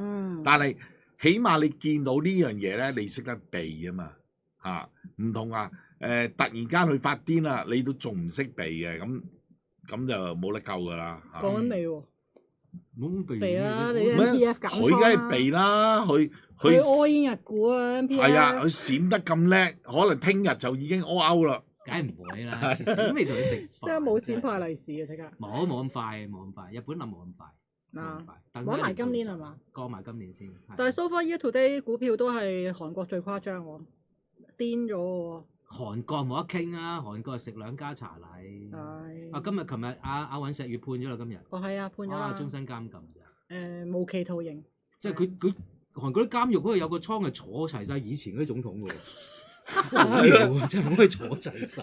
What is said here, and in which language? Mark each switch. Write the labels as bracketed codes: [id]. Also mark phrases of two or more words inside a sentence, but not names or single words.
[yue] 但係起碼你見到呢樣嘢咧，你識得避啊嘛嚇，唔同啊突然間去發癲啦，你都仲唔識避嘅，咁就冇得救㗎啦。講緊你喎，冇避啦，你 MPF 減倉啦，佢梗係避啦，佢 [en] all in [yue] 日股啊 MPF。係啊，佢閃得咁叻，可能聽日就已經 [en] all out [yue] 啦。梗係唔會啦，都未同佢食。即係冇錢派利是嘅即刻。冇咁快，冇咁快，日本諗冇咁快。玩埋今年係嘛？過埋今年先。但係 [en] so far year to date [yue] 股票都係韓國最誇張喎，癲咗喎。韓國冇得傾啊！韓國食2家茶禮。係。今日琴日阿尹錫悅判咗啦，今日。哦，係啊，判咗啦。終身監禁咋？無期徒刑。即係佢韓國啲監獄嗰度有個倉係坐齊晒以前嗰啲總統㗎喎，真係可以坐齊晒。